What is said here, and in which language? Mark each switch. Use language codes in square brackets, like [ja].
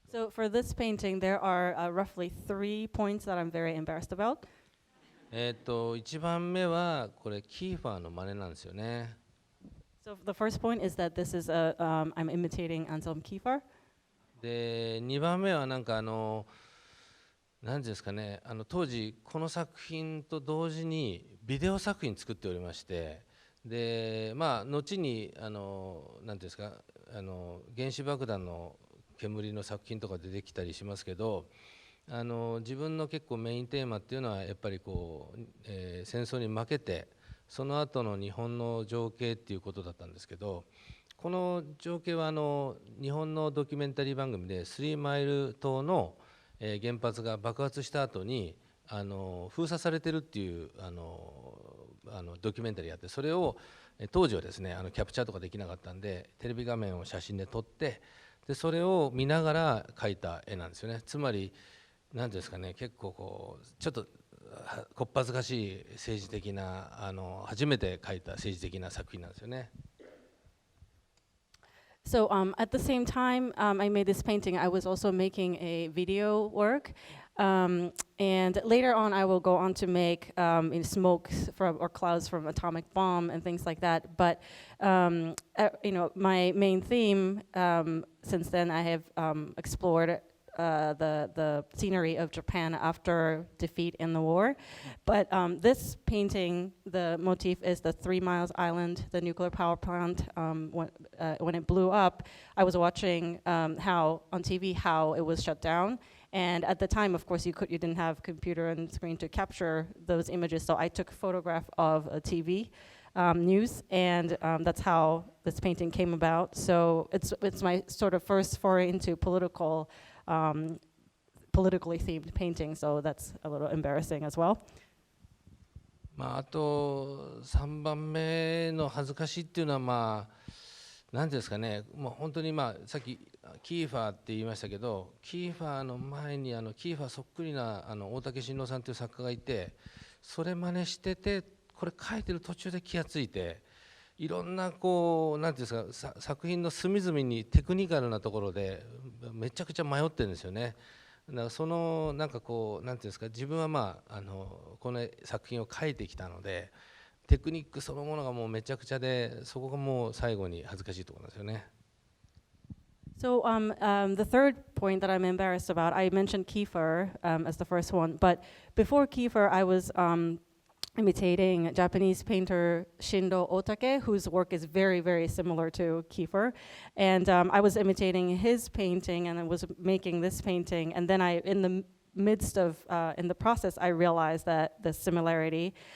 [en] for this painting, there are roughly 3 points that I'm very embarrassed about. [ja] 1番目はこれキーファーの真似なんですよね。 [en] So the first point is that this is I'm imitating Anselm Kiefer. [ja] で2番目はなんか何ですかね、当時この作品と同時にビデオ作品作っておりまして、で後になんていうんですか、原子爆弾の煙の作品とか出てきたりしますけど、自分の結構メインテーマっていうのはやっぱりこう、戦争に負けてその後の日本の情景っていうことだったんですけど、この情景は日本のドキュメンタリー番組でスリーマイル島の、原発が爆発した後に封鎖されてるっていうドキュメンタリーがあって、それを当時はですねキャプチャーとかできなかったんでテレビ画面を写真で撮って、でそれを見ながら描いた絵なんですよね。つまり何ですかね、結構こうちょっとこっぱずかしい政治的な初めて描いた政治的な作品なんですよね。 [en] So at the same time I made this painting, I was also making a video work. And later on, I will go on to make smoke from or clouds from atomic bomb and things like that. But my main theme since then, I have explored the scenery of Japan after defeat in the war. But this painting, the motif is the 3 Miles Island, the nuclear power plant. When it blew up, I was watching how on TV how it was shut down. And at the time, of course, you didn't have computer and screen to capture those images. So I took a photograph of a TV news, and that's how this painting came about. So it's my sort of first foray into politically themed painting. So that's a little embarrassing as well. [ja] あと3番目の恥ずかしいっていうのは何ですかね、もう本当にさっきキーファーって言いましたけど、キーファーの前にキーファーそっくりな大竹伸郎さんという作家がいて、それ真似してて、これ書いてる途中で気がついて、いろんなこう何ていうんですか、作品の隅々にテクニカルなところでめちゃくちゃ迷ってるんですよね。だからそのなんかこう何ていうんですか、自分はこの作品を書いてきたので、テクニックそのものがもうめちゃくちゃで、そこがもう最後に恥ずかしいところなんですよね。 [en] So the third point that I'm embarrassed about, I mentioned Kiefer as the first one, but before Kiefer, I was imitating Japanese painter Shindo Otake, whose work is very, very similar to Kiefer. And I was imitating his painting, and I was making this painting, and then in the midst of, in the process, I realized that the similarity.